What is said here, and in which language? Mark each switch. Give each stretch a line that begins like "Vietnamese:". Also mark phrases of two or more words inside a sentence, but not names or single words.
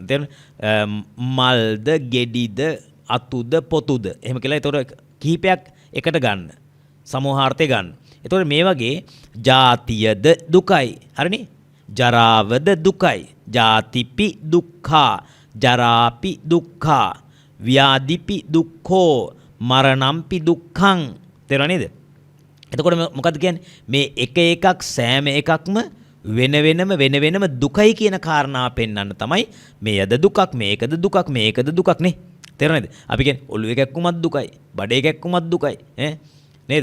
Sinhala: තේරුණා? මල්ද, ගෙඩිද, අතුද, පොතුද. එහෙම කියලා ඒතකොට කිහිපයක් එකට ගන්න. සමූහාර්ථය ගන්න. ඒතකොට මේ වගේ ජාතියද දුකයි. හරිනේ? ජරාවද දුකයි.
Pali: ජාතිපි දුක්ඛා, ජරාපි දුක්ඛා, ව්‍යාධිපි දුක්ඛෝ, මරණම්පි දුක්ඛං.
Sinhala: තේරුණා නේද? එතකොට මොකද්ද කියන්නේ? මේ එක එකක් සෑම එකක්ම වෙන වෙනම දුකයි කියන කාරණාව පෙන්වන්න තමයි මේ යද දුකක්, මේකද දුකක්, මේකද දුකක් නේ. තේරුණාද? අපි කියන්නේ ඔළුවේ කැක්කුමත් දුකයි, බඩේ කැක්කුමත් දුකයි ඈ නේද?